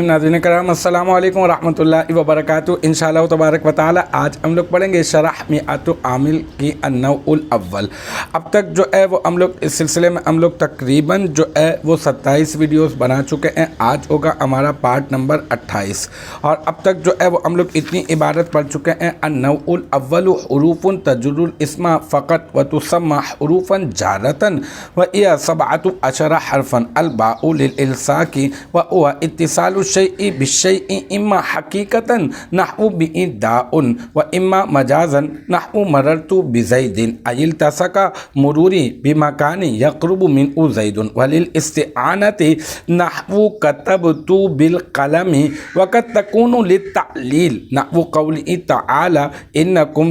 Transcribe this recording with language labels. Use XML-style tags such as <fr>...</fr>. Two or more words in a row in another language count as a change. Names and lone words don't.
<ur>ناظرین کرام</ur> <ar>السلام عليكم ورحمة الله وبركاته. إن شاء الله تبارك وتعالى</ar> <ur>آج ہم لوگ پڑھیں گے شرح مائۃ عامل کی</ur> <ar>النوع الأول.</ar> <ur>اب تک جو ہے وہ ہم لوگ اس سلسلے میں ہم لوگ تقریباً جو ہے وہ 27 ویڈیوز بنا چکے ہیں. آج ہوگا ہمارا پارٹ نمبر 28 اور اب تک جو ہے وہ ہم لوگ اتنی عبارت پڑھ چکے ہیں.</ur> <ar>النوع الأول حروف تجر الاسم فقط وتسمى حروفا جارة وهي سبعة عشر حرفا ال للإلصاق وهو اتصال شيء بشيء إما حقيقة نحو به داء وإما مجازا نحو مررت بزيد أي التصق مروري بمكان يقرب منه زيد ولل الاستعانة نحو كتبت بالقلم وقد تكون للتعليل نحو قوله تعالى إنكم</ar>